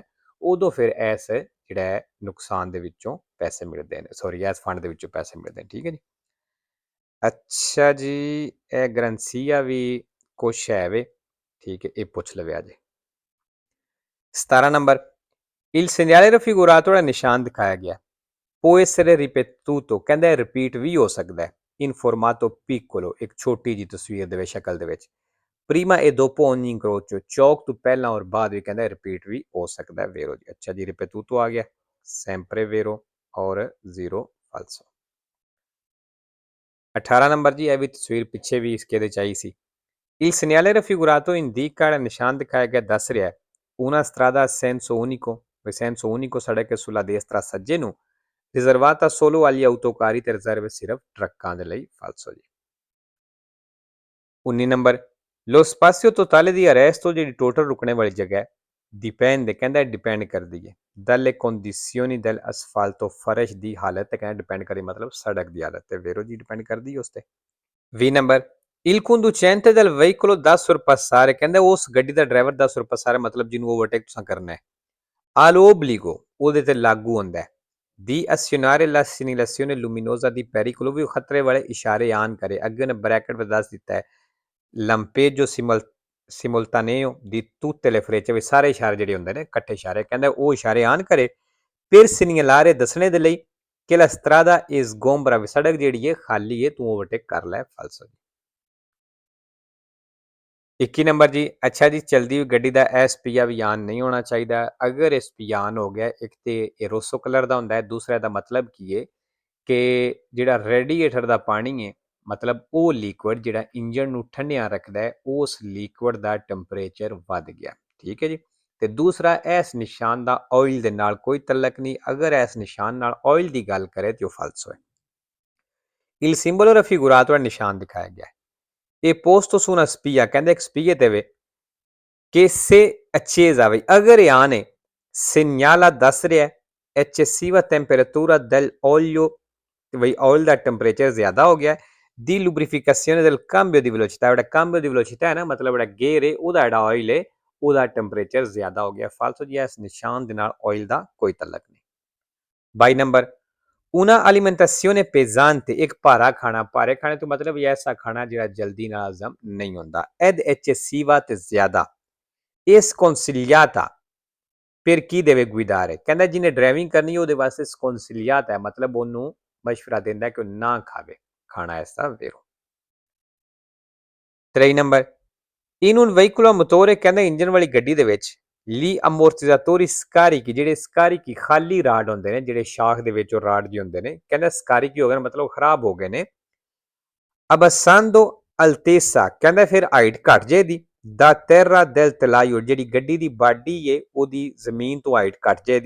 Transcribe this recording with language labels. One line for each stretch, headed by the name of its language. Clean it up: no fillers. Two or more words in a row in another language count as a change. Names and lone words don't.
Punjabi: ਉਦੋਂ ਫਿਰ ਇਸ ਜਿਹੜਾ ਹੈ ਨੁਕਸਾਨ ਦੇ ਵਿੱਚੋਂ ਪੈਸੇ ਮਿਲਦੇ ਨੇ, ਸੌਰੀ ਇਸ ਫੰਡ ਦੇ ਵਿੱਚੋਂ ਪੈਸੇ ਮਿਲਦੇ ਨੇ। ਠੀਕ ਹੈ ਜੀ। ਅੱਛਾ ਜੀ, ਇਹ ਗਰੰਸੀਆ ਵੀ ਕੁਛ ਹੈ ਵੇ। ਠੀਕ ਹੈ, ਇਹ ਪੁੱਛ ਲਵੇ ਅੱਜ। 17 ਨੰਬਰ
Italian: il segnale raffigurato
Punjabi: ਦਾ ਨਿਸ਼ਾਨ ਦਿਖਾਇਆ ਗਿਆ।
Italian: può essere ripetuto,
Punjabi: ਕਹਿੰਦਾ ਰਿਪੀਟ ਵੀ ਹੋ ਸਕਦਾ ਹੈ।
Italian: in formato piccolo,
Punjabi: ਇੱਕ ਛੋਟੀ ਜੀ ਤਸਵੀਰ ਦੇ ਵਿੱਚ, ਸ਼ਕਲ ਦੇ ਵਿੱਚ।
Italian: prima e dopo ogni incrocio,
Punjabi: ਚੌਕ ਤੋਂ ਪਹਿਲਾਂ ਔਰ ਬਾਅਦ ਵੀ ਕਹਿੰਦਾ ਰਿਪੀਟ ਵੀ ਹੋ ਸਕਦਾ ਹੈ। ਵੇਰੋ ਜੀ। ਅੱਛਾ ਜੀ, ripetuto ਆ ਗਿਆ,
Italian: sempre vero ਔਰ 0 falso।
Punjabi: 18 ਨੰਬਰ ਜੀ, ਇਹ ਵੀ ਤਸਵੀਰ ਪਿੱਛੇ ਵੀ ਇਸਕੇ ਦੇ ਚਾਹੀ ਸੀ।
Italian: il segnale raffigurato indica,
Punjabi: ਨਿਸ਼ਾਨ ਦਿਖਾਇਆ ਗਿਆ ਦੱਸ ਰਿਹਾ
Italian: una strada a senso unico,
Punjabi: ਸੜਕ
Italian: sulla destra
Punjabi: ਸੱਜੇ ਨੂੰ,
Italian: riservata solo agli autocarri,
Punjabi: ਤੇ ਰਿਜ਼ਰਵ ਸਿਰਫ ਟਰੱਕਾਂ ਦੇ ਲਈ। ਫਾਲਸੋ ਜੀ।
Italian: 19 ਨੰਬਰ lo spazio totale di arresto,
Punjabi: ਜਿਹੜੀ ਟੋਟਲ ਰੁਕਣੇ ਵਾਲੀ ਜਗ੍ਹਾ dipende, ਕਹਿੰਦਾ ਡਿਪੈਂਡ ਕਰਦੀ ਹੈ
Italian: dalle condizioni dell'asfalto,
Punjabi: ਫਰਸ਼ ਦੀ ਹਾਲਤ ਤੇ ਕਹਿੰਦਾ ਡਿਪੈਂਡ ਕਰਦੀ, ਮਤਲਬ ਸੜਕ ਦੀ ਹਾਲਤ ਤੇ ਵੇਰੋ ਜੀ ਡਿਪੈਂਡ ਕਰਦੀ ਹੈ ਉਸ ਤੇ।
Italian: 20 ਨੰਬਰ il conducente del veicolo da sorpassare,
Punjabi: ਕਹਿੰਦਾ ਉਸ ਗੱਡੀ ਦਾ ਡਰਾਈਵਰ ਦਾ sorpassare ਮਤਲਬ ਜਿਹਨੂੰ ਓਵਰਟੇਕ ਤੁਸੀਂ ਕਰਨਾ ਹੈ।
Italian: all'obbligo,
Punjabi: ਉਹਦੇ ਤੇ ਲਾਗੂ ਹੁੰਦਾ ਹੈ।
Italian: di azionare la segnalazione luminosa di pericolo,
Punjabi: ਵੀ ਖਤਰੇ ਵਾਲੇ ਇਸ਼ਾਰੇ ਆਨ ਕਰੇ। ਅੱਗੇ ਉਹਨੇ ਬ੍ਰੈਕਟ ਵਿੱਚ ਦੱਸ ਦਿੱਤਾ ਹੈ
Italian: lampeggio simultaneo di tutte le frecce,
Punjabi: ਵੀ ਸਾਰੇ ਇਸ਼ਾਰੇ ਜਿਹੜੇ ਹੁੰਦੇ ਨੇ ਇਕੱਠੇ ਇਸ਼ਾਰੇ, ਕਹਿੰਦਾ ਉਹ ਇਸ਼ਾਰੇ ਆਨ ਕਰੇ।
Italian: per segnalare,
Punjabi: ਦੱਸਣੇ ਦੇ ਲਈ ਕਿ
Italian: la strada è sgombra,
Punjabi: ਵੀ ਸੜਕ ਜਿਹੜੀ ਹੈ ਖਾਲੀ ਹੈ, ਤੂੰ ਓਵਰਟੇਕ ਕਰ ਲੈ। ਫਾਲਸੋ। 21 ਨੰਬਰ ਜੀ, ਅੱਛਾ ਜੀ, ਚਲਦੀ ਹੋਈ ਗੱਡੀ ਦਾ ਇਹ ਸਪੀਆ ਵੀ ਆਨ ਨਹੀਂ ਹੋਣਾ ਚਾਹੀਦਾ। ਅਗਰ ਇਹ ਸਪੀਆ ਆਨ ਹੋ ਗਿਆ, ਇੱਕ ਤੇ ਇਹ ਰੋਸੋ ਕਲਰ ਦਾ ਹੁੰਦਾ ਹੈ, ਦੂਸਰਾ ਦਾ ਮਤਲਬ ਕੀ ਹੈ ਕਿ ਜਿਹੜਾ ਰੇਡੀਏਟਰ ਦਾ ਪਾਣੀ ਹੈ, ਮਤਲਬ ਉਹ ਲਿਕੁਇਡ ਜਿਹੜਾ ਇੰਜਨ ਨੂੰ ਠੰਡਿਆ ਰੱਖਦਾ ਹੈ, ਉਸ ਲਿਕੁਇਡ ਦਾ ਟੈਂਪਰੇਚਰ ਵੱਧ ਗਿਆ। ਠੀਕ ਹੈ ਜੀ। ਤੇ ਦੂਸਰਾ, ਇਸ ਨਿਸ਼ਾਨ ਦਾ ਆਇਲ ਦੇ ਨਾਲ ਕੋਈ ਤਲਕ ਨਹੀਂ। ਅਗਰ ਇਸ ਨਿਸ਼ਾਨ ਨਾਲ ਆਇਲ ਦੀ ਗੱਲ ਕਰੇ ਤੇ ਉਹ ਫਾਲਸੋ ਹੈ।
Italian: il simbolo raffigurato
Punjabi: ਦਾ ਨਿਸ਼ਾਨ ਦਿਖਾਇਆ ਗਿਆ ਹੈ।
Italian: ਇਹ posto su una spia,
Punjabi: ਕਹਿੰਦਾ ਇੱਕ ਸਪੀਏ ਤੇ ਵੇ
Italian: che se accesa,
Punjabi: ਵੀ ਅਗਰ ਇਹ ਆਨ ਹੈ, segnala, ਦੱਸ ਰਿਹਾ
Italian: eccessiva temperatura dell'olio,
Punjabi: ਵਈ ਆਇਲ ਦਾ ਟੈਂਪਰੇਚਰ ਜ਼ਿਆਦਾ ਹੋ ਗਿਆ।
Italian: di lubrificazione del cambio di velocità,
Punjabi: ਜਿਹੜਾ
Italian: cambio di velocità
Punjabi: ਹੈ ਨਾ, ਮਤਲਬ ਜਿਹੜਾ ਗੇਅਰ ਹੈ ਉਹਦਾ ਜਿਹੜਾ ਆਇਲ ਹੈ ਉਹਦਾ ਟੈਂਪਰੇਚਰ ਜ਼ਿਆਦਾ ਹੋ ਗਿਆ। ਫਾਲਸੋ ਜੀ, ਇਸ ਨਿਸ਼ਾਨ ਦੇ ਨਾਲ ਆਇਲ ਦਾ ਕੋਈ ਤਲਕ ਨਹੀਂ।
Italian: 22 ਨੰਬਰ una alimentazione pesante,
Punjabi: ਇੱਕ ਭਾਰਾ ਖਾਣਾ। ਭਾਰੇ ਖਾਣੇ ਤੋਂ ਮਤਲਬ ਐਸਾ ਖਾਣਾ ਜਿਹੜਾ ਜਲਦੀ ਨਾਲ ਹਜ਼ਮ ਨਹੀਂ ਹੁੰਦਾ।
Italian: ed eccessiva,
Punjabi: ਤੇ ਜ਼ਿਆਦਾ।
Italian: è sconsigliata per chi deve guidare।
Punjabi: ਕਹਿੰਦਾ ਜਿਹਨੇ ਡਰਾਈਵਿੰਗ ਕਰਨੀ ਉਹਦੇ ਵਾਸਤੇ sconsigliata ਹੈ, ਮਤਲਬ ਉਹਨੂੰ ਮਸ਼ਵਰਾ ਦਿੰਦਾ ਕਿ ਉਹ ਨਾ ਖਾਵੇ ਖਾਣਾ ਐਸਾ vero। 3 ਨੰਬਰ
Italian: in un veicolo a motore
Punjabi: ਕਹਿੰਦਾ ਇੰਜਨ ਵਾਲੀ ਗੱਡੀ ਦੇ ਵਿੱਚ
Italian: gli ammortizzatori scarichi
Punjabi: ਜਿਹੜੇ scarichi ਖਾਲੀ ਰਾਡ ਹੁੰਦੇ ਨੇ, ਜਿਹੜੇ ਸ਼ਾਖ ਦੇ ਵਿੱਚ ਉਹ ਰਾਡ ਜਿਹੇ ਹੁੰਦੇ ਨੇ, ਕਹਿੰਦਾ scarichi ਹੋ ਗਏ ਮਤਲਬ ਖਰਾਬ ਹੋ ਗਏ ਨੇ।
Italian: abbassando altezza
Punjabi: ਕਹਿੰਦਾ ਫਿਰ ਹਾਈਟ ਘਟ ਜਾਏਦੀ
Italian: da terra del telaio
Punjabi: ਜਿਹੜੀ ਗੱਡੀ ਦੀ ਬਾਡੀ ਏ ਉਹਦੀ ਜ਼ਮੀਨ ਤੋਂ ਹਾਈਟ ਘਟ ਜਾਏਦੀ।